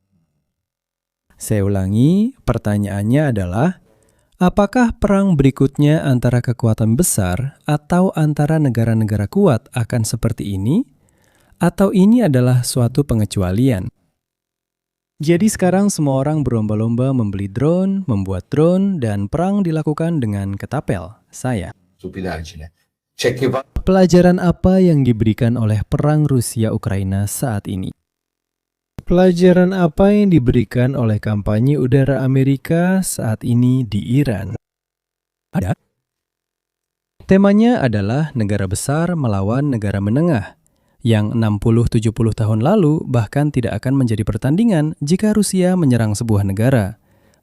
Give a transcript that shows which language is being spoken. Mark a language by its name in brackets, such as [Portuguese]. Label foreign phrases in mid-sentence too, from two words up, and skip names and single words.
[Indonesian] Saya ulangi, pertanyaannya adalah, apakah perang berikutnya antara kekuatan besar atau antara negara-negara kuat akan seperti ini? Atau ini adalah suatu pengecualian? Jadi sekarang semua orang berlomba-lomba membeli drone, membuat drone, dan perang dilakukan dengan ketapel. Saya. [Italian] Stupidaggine. C'è chi va [Indonesian] Pelajaran apa yang diberikan oleh perang Rusia-Ukraina saat ini? Pelajaran apa yang diberikan oleh kampanye udara Amerika saat ini di Iran? Ada. Temanya adalah negara besar melawan negara menengah, yang 60-70 tahun lalu bahkan tidak akan menjadi pertandingan jika Rusia menyerang sebuah negara.